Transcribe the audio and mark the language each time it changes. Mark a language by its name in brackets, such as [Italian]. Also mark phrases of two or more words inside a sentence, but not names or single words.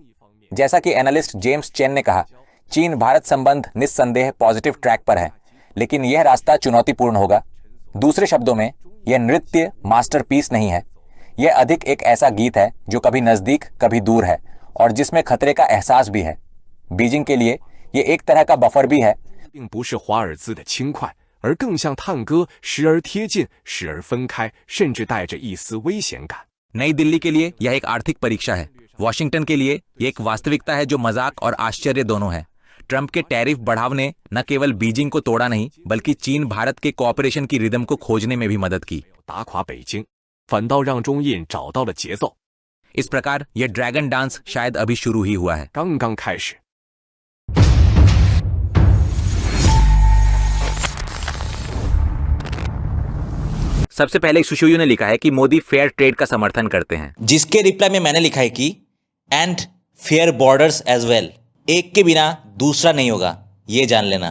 [Hindi] जैसा कि एनालिस्ट जेम्स चेन ने कहा, चीन भारत संबंध निस्संदेह [English] positive track [Hindi] पर है, लेकिन यह रास्ता चुनौतीपूर्ण होगा। दूसरे शब्दों में, यह नृत्य मास्टरपीस नहीं है। यह अधिक एक ऐसा गीत है जो कभी नजदीक कभी दूर है और जिसमें खतरे का एहसास भी है। बीजिंग के लिए यह एक तरह का बफर भी है। [Chinese] 并不是华尔兹的轻快，而更像探戈，时而贴近，时而分开，甚至带着一丝危险感。 [Hindi] नई दिल्ली के लिए यह एक आर्थिक परीक्षा है। वॉशिंगटन के लिए यह एक वास्तविकता है जो मजाक और आश्चर्य दोनों है। ट्रंप के टैरिफ बढ़ाव ने न केवल बीजिंग को तोड़ा नहीं, बल्कि चीन भारत के कोऑपरेशन की रिदम को खोजने में भी मदद की। [Chinese] 打垮北京，反倒让中印找到了节奏。 [Hindi] इस प्रकार यह ड्रैगन डांस शायद अभी शुरू ही हुआ है। [Chinese] 刚刚开始。 [Hindi] सबसे पहले सुशोयू ने लिखा है कि मोदी [English] fair trade [Hindi] का समर्थन करते हैं, जिसके रिप्लाई में मैंने लिखा है कि [English] and fair borders as well, [Hindi] एक के बिना दूसरा नहीं होगा, ये जान लेना।